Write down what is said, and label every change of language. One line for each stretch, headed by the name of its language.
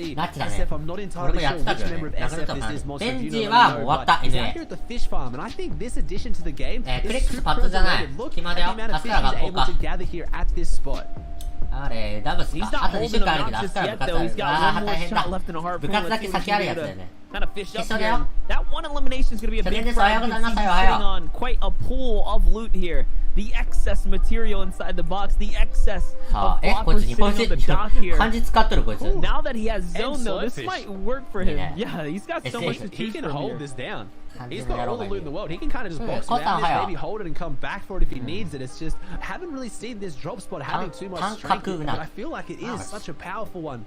English: SF, I'm not entirely sure which member of SF this is. Most of you know, but he's out here at the fish farm, and I think this addition to the game is super underrated. Look at the amount of fish he's able to gather here at this spot.
Japanese: あれ、ダブスか。あと2週間あるけど、明日から部活ある。ああ、大変だ。部活だけ先あるやつだよね。
English: Kind of fish up here. That one elimination is going to be a big problem. He's sitting on quite a pool of loot here. The excess material inside the box, the excess of blockers sitting on the dock here. Now that he has zone though, this might work for him. Yeah, he's got so much to choose from. He can hold this down. He's got all the loot in the world. He can kind of just box around this, maybe hold it and come back for it if he needs it. It's just, I haven't really seen this drop spot having too much strength, but I feel like it is such a powerful one.